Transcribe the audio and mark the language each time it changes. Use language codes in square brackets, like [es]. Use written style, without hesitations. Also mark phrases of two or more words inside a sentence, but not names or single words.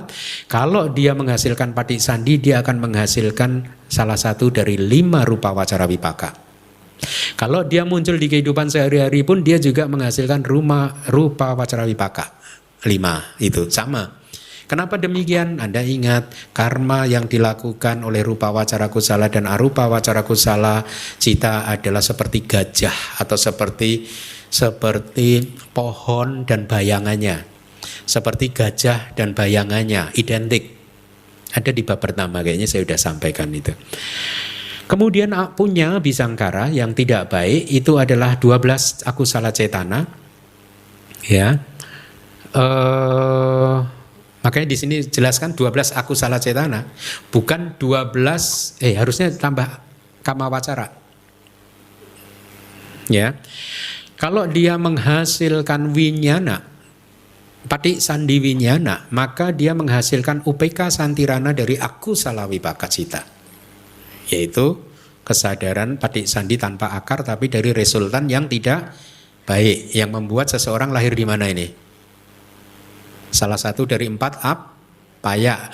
[id] Kalau dia menghasilkan patisandi, dia akan menghasilkan salah satu dari 5 [pi] rupa wacara wipaka. [id] Kalau dia muncul di kehidupan sehari-hari pun dia juga menghasilkan [pi] rupa wacara wipaka. [id] 5 itu sama. Kenapa demikian? Anda ingat karma yang dilakukan oleh [pi] rupa wacara kusala [id] dan [pi] arupa wacara kusala cita [id] adalah seperti gajah atau seperti pohon dan bayangannya. Seperti gajah dan bayangannya, identik. Ada di bab pertama, kayaknya saya sudah sampaikan itu. Kemudian punya abhisangkara yang tidak baik itu adalah 12 [pi] akusala cetana. [id] Ya. Makanya di sini jelaskan 12 [pi] akusala cetana, [id] bukan 12 harusnya tambah [pi] kama wacara. [id] Ya. Kalau dia menghasilkan winyana, [pi] pati sandi winyana, [id] maka dia menghasilkan [pi] upeka santirana [id] dari [pi] akusala wipaka cita, [id] yaitu kesadaran [pi] pati sandi [id] tanpa akar tapi dari resultan yang tidak baik, yang membuat seseorang lahir di mana ini? Salah satu dari 4 paya.